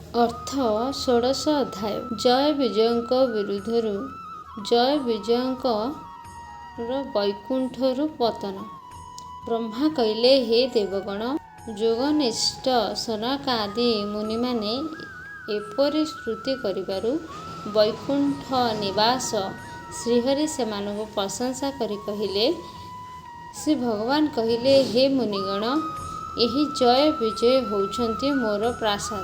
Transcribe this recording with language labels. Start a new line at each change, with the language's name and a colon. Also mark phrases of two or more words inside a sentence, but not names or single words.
Odia: ଅର୍ଥ 16 ଅଧ୍ୟାୟ। ଜୟ ବିଜୟଙ୍କ ବିରୁଦ୍ଧରୁ ଜୟ ବିଜୟଙ୍କର ବୈକୁଣ୍ଠରୁ ପତନ। ब्रह्मा କହିଲେ, हे ଦେବଗଣ, ଯୋଗନିଷ୍ଠ ସନକାଦି ମୁନିମାନେ ଏପରି ସ୍ତୁତି କରିବାରୁ ବୈକୁଣ୍ଠ ନିବାସ ଶ୍ରୀହରି ସେମାନଙ୍କୁ ପ୍ରଶଂସା କରି କହିଲେ। ଶ୍ରୀ ଭଗବାନ କହିଲେ, ହେ ମୁନିଗଣ, ଏହି ଜୟ ବିଜୟ ହେଉଛନ୍ତି ମୋର ପ୍ରାସାଦ।